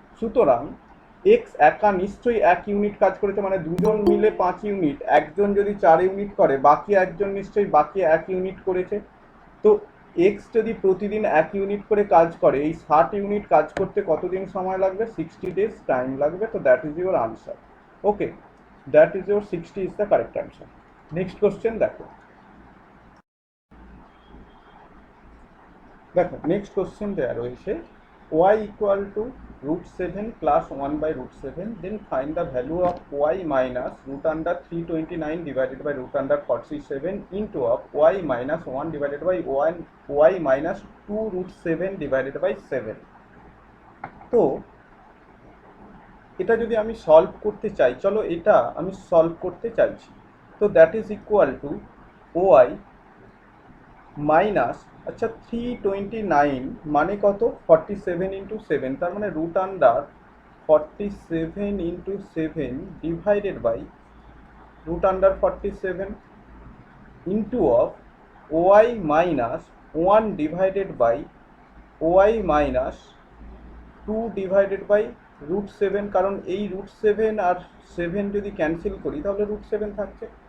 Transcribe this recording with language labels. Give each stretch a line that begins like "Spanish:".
Bangla: সুতরাং এক্স একা নিশ্চয়ই 1 ইউনিট কাজ করেছে, মানে দুজন মিলে 5 ইউনিট, একজন যদি 4 ইউনিট করে বাকি একজন নিশ্চয়ই বাকি 1 ইউনিট করেছে। তো এক্স যদি প্রতিদিন 1 ইউনিট করে কাজ করে, এই 60 ইউনিট কাজ করতে কতদিন সময় লাগবে?
English: 60 days
Bangla: টাইম লাগবে।
English: তো that is your answer. Okay, that is your 60 is the correct answer.
Bangla: Next question দেখো। দেখো নেক্সট কোশ্চেন দেওয়া রয়েছে
English: y equal to √7 plus 1 by √7, then find the value of y minus root under 329 divided by root under 47 into of y minus 1 divided by 1 y minus 2 √7 divided by 7।
Bangla: তো এটা যদি আমি solve করতে চাই, চলো এটা আমি সলভ করতে চাইছি।
English: তো that is equal to Y minus,
Bangla: আচ্ছা 329 মানে কত?
English: 47 into 7, তার মানে root under 47 into 7 divided by root under 47 into of Y minus 1 divided by Y minus 2 divided by √7,
Bangla: কারণ এই √7 আর 7 যদি ক্যান্সেল করি তাহলে √7 থাকছে।